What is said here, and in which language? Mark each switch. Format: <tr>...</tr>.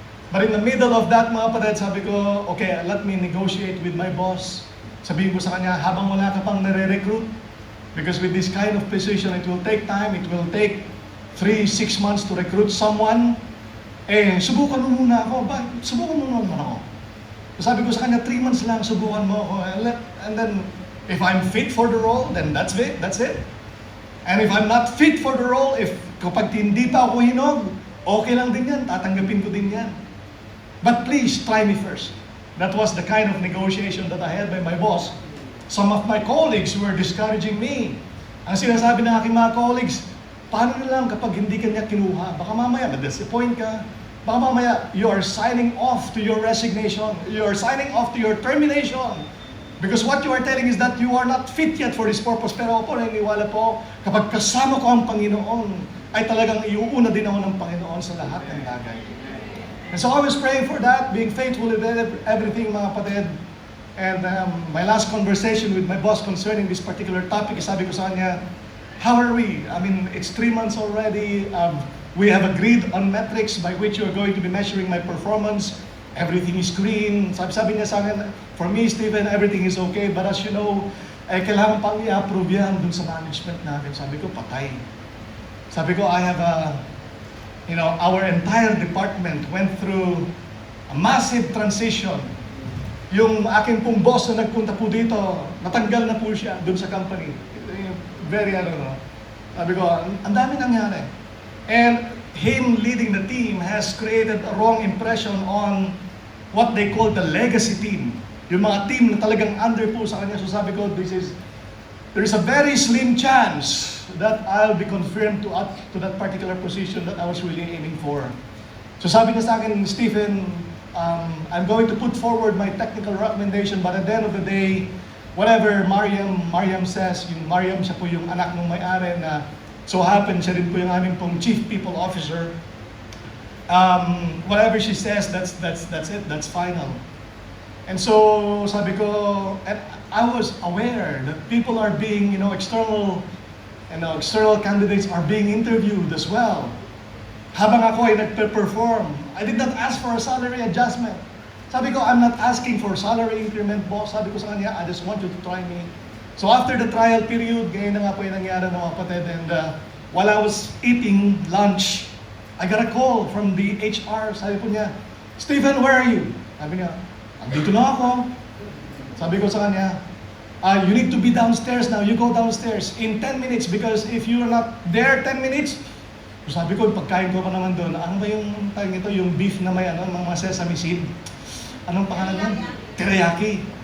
<en>But in the middle of that,</en> <tl>mga kapatid, sabi ko,</tl> <en>okay, let me negotiate with my boss.</en> <tl>Sabihin ko sa kanya, habang wala ka pang nare-recruit,</tl> <en>because with this kind of position, it will take time. It will take 3-6 months to recruit someone.</en> <tl>Subukan mo muna ako. Subukan mo muna ako. Sabi ko sa kanya, 3 months lang, subukan mo ako.</tl> <en>And then, if I'm fit for the role, then that's it. And if I'm not fit for the role,</en> <tl>kapag hindi pa ako hinog, okay lang din yan,</tl> <en>tatanggapin ko din yan. But please, try me first. That was the kind of negotiation that I had by my boss. Some of my colleagues were discouraging me.</en> <tl>Ang sinasabi ng aking mga colleagues, paano na lang kapag hindi ka niya kinuha? Baka mamaya, ma-disappoint ka. Baka mamaya,</tl> <en>you are signing off to your resignation. You are signing off to your termination. Because what you are telling is that you are not fit yet for this purpose.</en> <tl>Pero ako, naniniwala po, kapag kasama ko ang Panginoon, ay talagang iuuna din ako ng Panginoon sa lahat ng bagay.</tl> <en>And so I was praying for that, being faithful in everything,</en> <tl>mga kapatid.</tl> <en>And my last conversation with my boss concerning this particular topic,</en> <tl>sabi ko sa kanya,</tl> <en>how are we? I mean, it's 3 months already. We have agreed on metrics by which you are going to be measuring my performance. Everything is green.</en> <tl>Sabi niya sa akin,</tl> <en>for me, Stephen, everything is okay. But as you know,</en> <tl>kailangan pang i-approve yan dun sa management natin. Sabi ko, patay. Sabi ko,</tl> <en>I have our entire department went through a massive transition.</en> <tl>Yung aking pong boss na nagpunta po dito, natanggal na po siya dun sa company. Very, sabi ko, ang dami nangyari.</tl> <en>And him leading the team has created a wrong impression on what they call the legacy team.</en> <tl>Yung mga team na talagang under po sa kanya.</tl> <en>So sabi ko, there is a very slim chance that I'll be confirmed to that particular position that I was really aiming for. So sabi niya sa akin, Stephen, I'm going to put forward my technical recommendation, but at the end of the day, whatever Mariam says,</en> <tl>yung Mariam, siya po yung anak ng may-ari na so happen, siya rin po yung aming pong chief people officer.</tl> <en>Whatever she says, that's it, that's final. And so,</en> <tl>sabi ko,</tl> <en>and I was aware that people are being, external candidates are being interviewed as well.</en> <tl>Habang ako ay nagpe-perform,</tl> <en>I did not ask for a salary adjustment.</en> <tl>Sabi ko,</tl> <en>I'm not asking for salary increment, boss.</en> <tl>Sabi ko sa kanya,</tl> <en>I just want you to try me. So after the trial period,</en> <tl>ganyan na nga po yung nangyari ng mga kapatid.</tl> <en>And while I was eating lunch, I got a call from the HR.</en> <tl>Sabi po niya,</tl> <en>Stephen, where are you?</en> <tl>Sabi niya, andito na ako. Sabi ko sa kanya,</tl> <en>you need to be downstairs now. You go downstairs in 10 minutes</en> <tl>because if you're not there 10 minutes, so sabi ko, pagkain ko pa naman doon, ano ba yung tawag ito, yung beef na may mga sesame seed? Anong pangalan yan? Teriyaki.</tl>